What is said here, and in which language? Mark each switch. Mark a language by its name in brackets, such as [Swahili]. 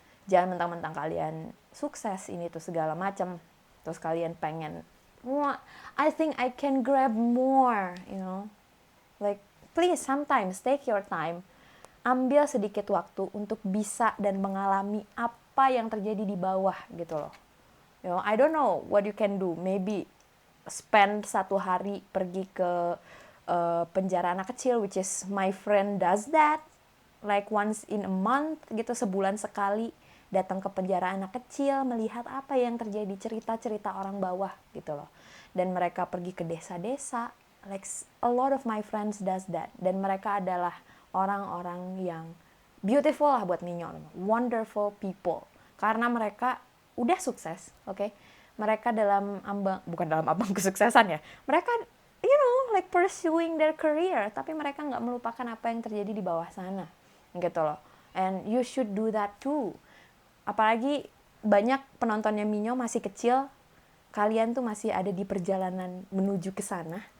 [Indonesian] Jangan mentang-mentang kalian sukses ini tuh segala macam, terus kalian pengen, [English] I think I can grab more, Like, please sometimes take your time. [Indonesian] Ambil sedikit waktu untuk bisa dan mengalami apa yang terjadi di bawah gitu loh. [English] I don't know what you can do. Maybe spend 1 [Indonesian] hari pergi ke penjara anak kecil, [English] which is my friend does that. Like once in a month [Indonesian] gitu, sebulan sekali datang ke penjara anak kecil, melihat apa yang terjadi, cerita-cerita orang bawah gitu loh. Dan mereka pergi ke desa-desa. [English] Like a lot of my friends does that. [Indonesian] Dan mereka adalah orang-orang yang beautiful lah buat Minyo. [English] Wonderful people. [Indonesian] Karena mereka udah sukses, oke? Mereka bukan dalam ambang kesuksesan ya. Mereka, [English] like pursuing their career, [Indonesian] tapi mereka nggak melupakan apa yang terjadi di bawah sana, gitu loh. [English] And you should do that too. [Indonesian] Apalagi banyak penontonnya Minyo masih kecil, kalian tuh masih ada di perjalanan menuju ke sana.